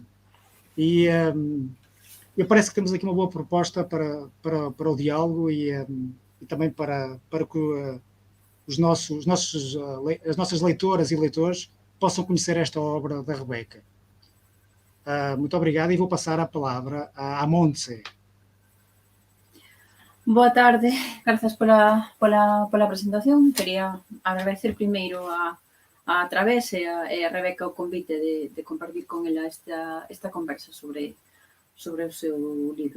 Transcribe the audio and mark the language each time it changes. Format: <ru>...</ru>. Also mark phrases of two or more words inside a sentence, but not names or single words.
<pt>E parece que temos aqui uma boa proposta para o diálogo e também para que as nossas leitoras e leitores possam conhecer esta obra da Rebeca. Muito obrigado e vou passar a palavra à Montse.</pt> <gl>Boa tarde, grazas pola presentación. Quería agradecer primeiro a Través e a Rebeca o convite de compartir con ela esta conversa sobre o seu libro.</gl>